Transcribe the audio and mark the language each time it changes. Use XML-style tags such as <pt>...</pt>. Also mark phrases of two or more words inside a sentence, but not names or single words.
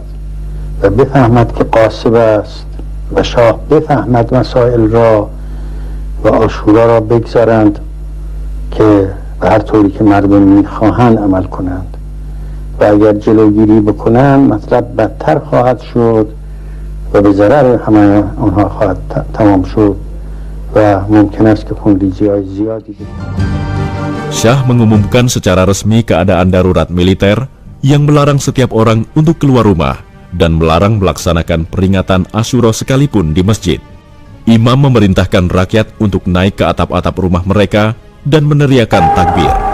<fa>و بفهمد که قاصب است و شاه بفهمد مسائل را و آشورا را بگذارند که به هر طوری که مردم میخواهند عمل کنند و اگر جلوگیری بکنند مطلب بدتر خواهد شد و به ضرر همه آنها خواهد تمام شد و ممکن است که خونریزی‌های زیادی بکنند.</fa> <id>Syah mengumumkan secara resmi keadaan darurat militer yang melarang setiap orang untuk keluar rumah dan melarang melaksanakan peringatan Asyura sekalipun di masjid. Imam memerintahkan rakyat untuk naik ke atap-atap rumah mereka dan meneriakan takbir.</id>